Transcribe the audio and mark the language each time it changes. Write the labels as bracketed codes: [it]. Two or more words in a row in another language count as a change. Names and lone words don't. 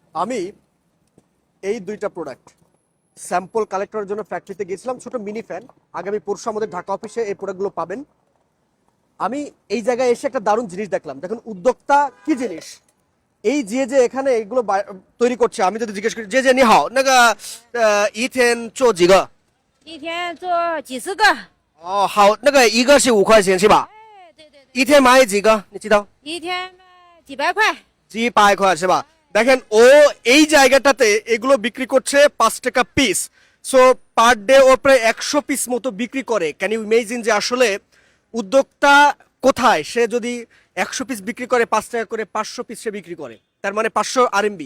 [bn] আমি এই দুইটা প্রোডাক্ট স্যাম্পল কালেক্টরের জন্য ফ্যাক্টরিতে গিয়েছিলাম, ছোট মিনি ফ্যান। আগামী পরশু আমাদের ঢাকা অফিসে এই প্রোডাক্টগুলো পাবেন। আমি এই জায়গায় এসে একটা দারুণ জিনিস দেখলাম। দেখুন উদ্যোক্তা কি জিনিস, এই যে এখানে এগুলো তৈরি করছে, আমি যদি জিজ্ঞেস করি যে [zh] 你好你一天做几个一天做几十个。哦好那个一个是5块钱是吧哎，对对对，一天买几个你知道一天卖几百块。 [bn] 500 [zh] 是吧 [bn] দেখেন ও এই জায়গাটাতে এগুলো বিক্রি করছে 5 টাকা পিস। [en] so per day [bn] ও প্রায় 100 পিস মতো বিক্রি করে। [en] can you imagine [bn] যে আসলে উদ্যোক্তা কোথায়, সে যদি 100 পিস বিক্রি করে 5 টাকা করে 500 পিস সে বিক্রি করে, তার মানে 500 আরএমবি।